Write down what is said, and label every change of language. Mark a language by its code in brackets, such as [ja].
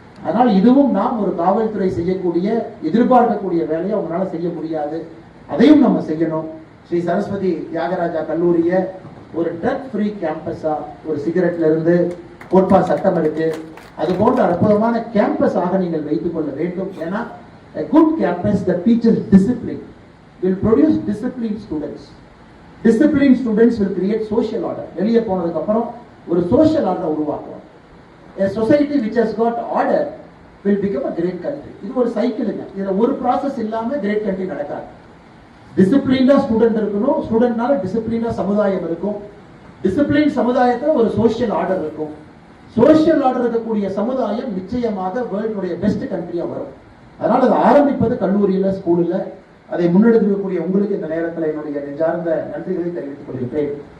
[ta] அதனால் இதுவும் நாம் ஒரு காவல்துறை செய்யக்கூடிய எதிர்பார்க்கக்கூடிய வேலையை அவங்களால செய்ய முடியாது. அதையும் நம்ம செய்யணும். ஸ்ரீ சரஸ்வதி தியாகராஜா கல்லூரிய ஒரு ட்ரக் ஃப்ரீ கேம்பஸா, ஒரு சிகரெட்ல இருந்து கோட்பா சட்டம் இருக்கு, அது போன்ற அற்புதமான கேம்பஸ் ஆக நீங்கள் வைத்துக் கொள்ள வேண்டும். ஏன்னா [en] a good campus that teaches discipline will produce disciplined students. Disciplined students will create social order. [ta] வெளியே போனதுக்கு அப்புறம் ஒரு social order உருவாக்குவாங்க. [en] A society which has got order will become a great country. [ta] இது ஒரு சைக்கிளுங்க. இதுல ஒரு ப்ராசஸ் இல்லாம கிரேட் கண்ட்ரி நடக்காது. டிசிப்ளின்டா ஸ்டூடெண்ட் இருக்கணும், ஸ்டூடெண்ட்னால டிசிப்ளின்டா சமுதாயம் இருக்கும், டிசிப்ளின் சமுதாயத்துல ஒரு சோஷியல் ஆர்டர் இருக்கும். சோஷியல் ஆர்டர் இருக்கக்கூடிய சமுதாயம் நிச்சயமாக வேர்ல்டுடைய பெஸ்ட் கண்ட்ரியா வரும். அதனால அதை ஆரம்பிப்பது கல்லூரியில, ஸ்கூல்ல. அதை முன்னெடுக்கக்கூடிய உங்களுக்கு இந்த நேரத்தில் என்னுடைய நெஞ்சார்ந்த நன்றிகளை தெரிவித்துக் கொள்கின்றேன்.